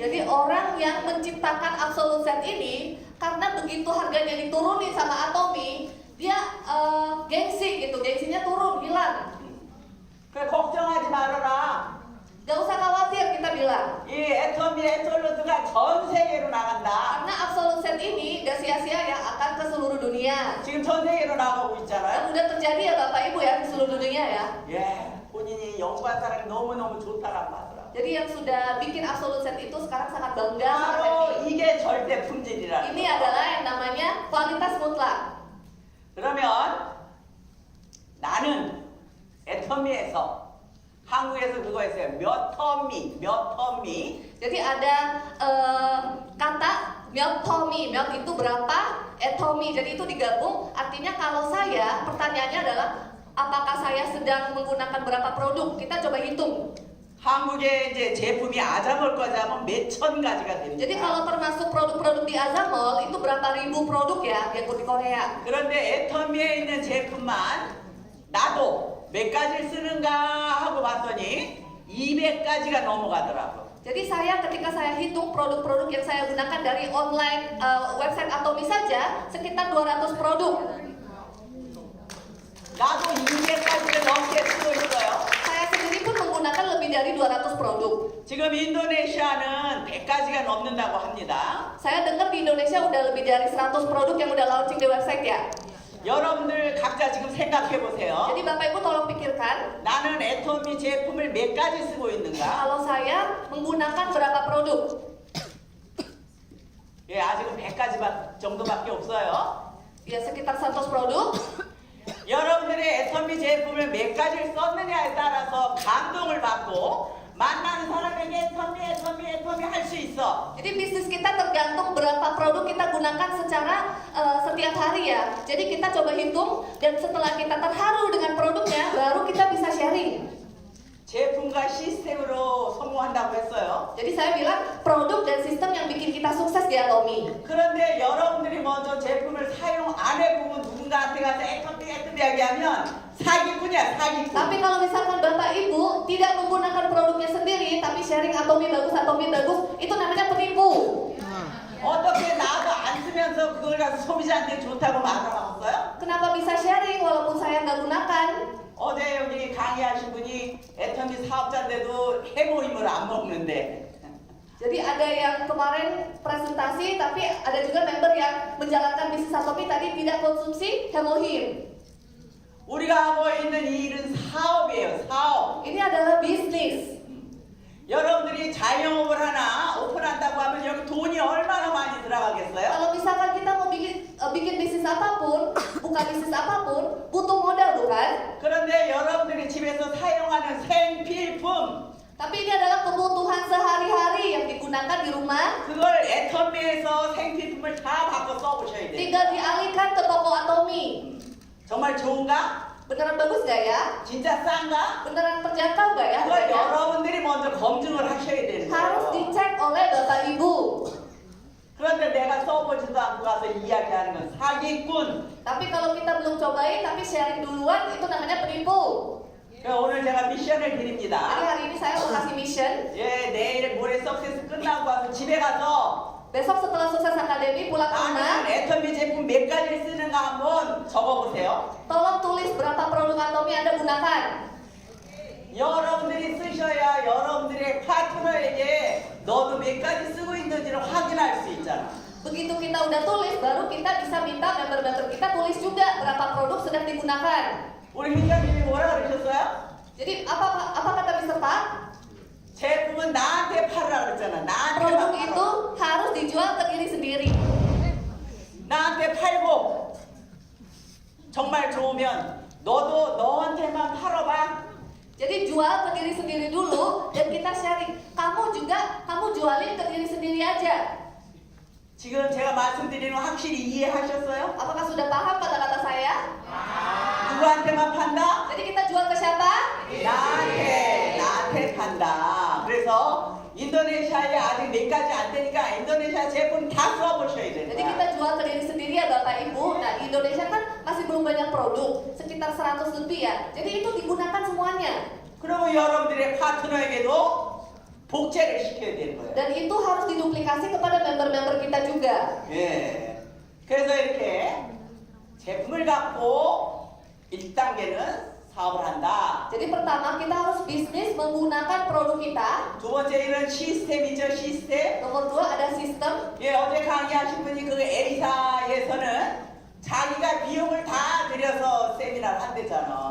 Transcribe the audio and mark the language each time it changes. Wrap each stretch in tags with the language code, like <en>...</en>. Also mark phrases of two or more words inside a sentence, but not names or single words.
<id>Jadi orang yang menciptakan absolut set ini karena begitu harganya diturunin sama Atomi, dia gengsi gitu, gengsinya turun, hilang.</id> <ko>그래 걱정하지 말아라.</ko> <id>Gak usah khawatir kita bilang.</id> <ko>이 애터미 앱솔루트가 전 세계로 나간다.</ko> <id>Karena absolut set ini gak sia-sia ya, akan ke seluruh dunia.</id> <ko>지금 전 세계로 나가고</ko> <id>Dan</id> <ko>있잖아요.</ko> <id>udah terjadi ya Bapak Ibu ya, di seluruh dunia ya.</id> <ko>예, 본인이 연구한 사람이 너무너무 좋다라고 하더라.</ko> <id>Jadi yang sudah bikin absolut set itu sekarang sangat bangga sangat</id> <ko>바로</ko> <id>happy.</id> <ko>이게 절대 품질이라는</ko> <id>Ini</id> <ko>거예요.</ko> <id>adalah yang namanya kualitas mutlak.</id> <ko>그러면 나는 애터미에서 한국에서 그거 했어요. 몇 터미.</ko> <id>Jadi ada kata myotomi, myot itu berapa, etomi, jadi itu digabung. Artinya kalau saya, pertanyaannya adalah apakah saya sedang menggunakan berapa produk? Kita coba hitung.</id> <ko>한국에 이제 제품이 아자몰 거지 하면 몇천 가지가 됩니다.</ko> <id>Jadi kalau termasuk produk-produk di Azamol itu berapa ribu produk ya yang di Korea.</id> <ko>그런데 애터미에 있는 제품만 나도 몇 가지를 쓰는가 하고 봤더니 200가지가 넘어가더라고.</ko> <id>Jadi ketika saya hitung produk-produk yang saya gunakan dari online website Atomi saja sekitar 200 produk.</id> <ko>나도 200가지를 넘게 쓰고 있어요.</ko> <id>Saya sendiri pun menggunakan lebih dari 200 produk.</id> <ko>지금 인도네시아는 100가지가 넘는다고 합니다.</ko> <id>Saya dengar di Indonesia udah lebih dari 100 produk yang udah launching di website ya.</id> <ko>여러분들 각자 지금 생각해 보세요.</ko> <id>Jadi Bapak Ibu tolong pikirkan,</id> <ko>나는 애터미 제품을 몇 가지 쓰고 있는가?</ko> <id>kalau saya menggunakan berapa produk?</id> <ko>예, 아직은 100가지 정도밖에 없어요.</ko> <id>Ya sekitar 100 produk.</id> <ko>여러분들의 애터미 제품을 몇 가지를 썼느냐에 따라서 감동을 받고 만나는 사람에게 애터미 할 수 있어.</ko> <id>Jadi bisnis kita tergantung berapa produk kita gunakan secara setiap hari ya. Jadi kita coba hitung dan setelah kita terharu dengan produknya, baru kita bisa sharing.</id> <ko>제품과 시스템으로 성공한다고 했어요.</ko> <id>Jadi saya bilang produk dan sistem yang bikin kita sukses di Atomi.</id> <ko>그런데 여러분들이 먼저 제품을 사용 안 해보고 누군가한테 가서 애터미하게 하면 사기꾼이야, 사기꾼.</ko> <id>Tapi kalau misalkan Bapak Ibu tidak menggunakan produknya sendiri, tapi sharing Atomi bagus, itu namanya penipu.</id> <ko>어떻게 나도 안 쓰면서 그걸 가서 소비자한테 좋다고 말하라고요?</ko> <id>Kenapa bisa sharing walaupun saya nggak gunakan?</id> <ko>어제 여기 강의하신 분이 애터미 사업자인데도 해모임을 안 먹는데</ko> <id>Jadi ada yang kemarin presentasi, tapi ada juga member yang menjalankan bisnis Atomi tadi tidak konsumsi hemohim.</id> <ko>우리가 하고 있는 이 일은 사업이에요, 사업.</ko> <id>Ini adalah bisnis.</id> <ko>여러분들이 자영업을 하나 오픈한다고 하면 여기 돈이 얼마나 많이 들어가겠어요?</ko> <id>Kalau misalkan kita mau bikin bisnis apapun, buka bisnis apapun, butuh modal bukan?</id> <ko>그런데 여러분들이 집에서 사용하는 생필품</ko> <id>Tapi ini adalah kebutuhan sehari-hari yang digunakan di rumah.</id> <ko>그걸 애터미에서 생필품을 다 바꿔 써보셔야 돼요.</ko> <id>Tinggal dialihkan ke toko Atomi.</id> <ko>정말 좋은가?</ko> <id>Beneran bagus gak ya?</id> <ko>진짜 싼가?</ko> <id>Beneran terjangkau gak ya?</id> <ko>그걸</ko> <id>harganya?</id> <ko>여러분들이 먼저 검증을 하셔야 되는</ko> <id>Harus</id> <ko>거예요.</ko> <id>dicek oleh Bapak Ibu.</id> <ko>그런데 내가 써보지도 않고 가서 이야기하는 건 사기꾼.</ko> <id>Tapi kalau kita belum cobain tapi sharing duluan, itu namanya penipu.</id> <ko>그래서 오늘 제가 미션을</ko> <id>Jadi</id> <ko>드립니다.</ko> <id>hari ini saya mau kasih mission.</id> <ko>예, 내일 모레 석세스 끝나고 와서 집에 가서</ko> <id>Besok setelah sukses akademi pulang ke rumah,</id> <ko>나는 애터미 제품 몇 가지를 쓰는가 한번 적어보세요.</ko> <id>tolong tulis berapa produk Atomi Anda gunakan.</id> <ko>여러분들이 쓰셔야 여러분들의 파트너에게 너도 몇 가지 쓰고 있는지를 확인할 수 있잖아.</ko> <id>Begitu kita udah tulis, baru kita bisa minta member-member kita tulis juga berapa produk sedang digunakan.</id> <ko>우리 민장님이 뭐라 그러셨어요?</ko> <id>Jadi apa kata Mr. Pak?</id> <ko>제품은 나한테 팔으라 그랬잖아. 나한테만</ko> <id>Produk</id> <ko>팔아.</ko> <id>itu harus dijual ke diri sendiri.</id> <ko>나한테 팔고 정말 좋으면 너도 너한테만 팔아봐.</ko> <id>Jadi jual ke diri sendiri dulu dan kita sharing. Kamu jualin ke diri sendiri aja.</id> <ko>지금 제가 말씀드리는 거 확실히 이해하셨어요?</ko> <id>Apakah sudah paham kata-kata saya?</id> <ko>누구한테만 판다?</ko> <id>Jadi kita jual ke siapa?</id> <ko>나한테 판다. 그래서 인도네시아에 아직 몇 가지 안 되니까 인도네시아 제품 다 써보셔야 되는</ko> <id>Jadi</id> <ko>거야.</ko> <id>kita jual ke diri sendiri ya Bapak Ibu. Nah di Indonesia kan masih belum banyak produk, sekitar 100 lebih ya. Jadi itu digunakan semuanya.</id> <ko>그리고 여러분들의 파트너에게도 복제를 시켜야 되는 거예요.</ko> <id>Dan itu harus diduplikasi kepada member-member kita juga.</id> <ko>예. 그래서 이렇게 제품을 갖고 1단계는 사업을 한다.</ko> <id>Jadi pertama kita harus bisnis menggunakan produk kita.</id> <ko>두 번째 일은 시스템이죠, 시스템.</ko> <id>Nomor 2 ada sistem.</id> <ko>예, 어제 강의하신 분이 그 에리사에서는 자기가 비용을 다 들여서 세미나를 한대잖아.</ko>